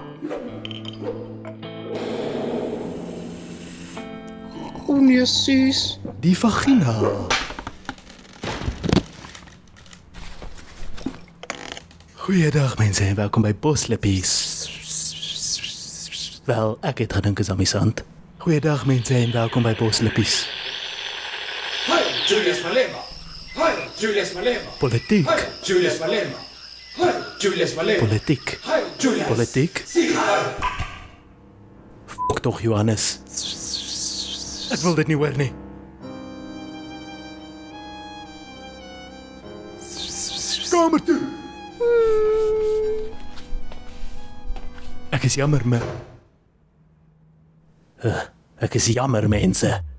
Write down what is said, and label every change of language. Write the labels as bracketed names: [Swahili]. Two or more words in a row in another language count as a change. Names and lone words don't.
[Afrikaans] O nee, Suus. Die vagina. Goeiedag mense en welkom by Boslippies. Wel, ek het gedink is amusant. Goeiedag mense en welkom by Boslippies. Hi, Julius Malema. Hi, Julius Malema. Politiek, Hi, Julius Malema. Hi, Julius Malema. politiek, Hi, Julius. politiek. Fok toch Johannes. Ek wil dit nie hoor nie. Kamer toe. Ek is jammer, ek is jammer, mense.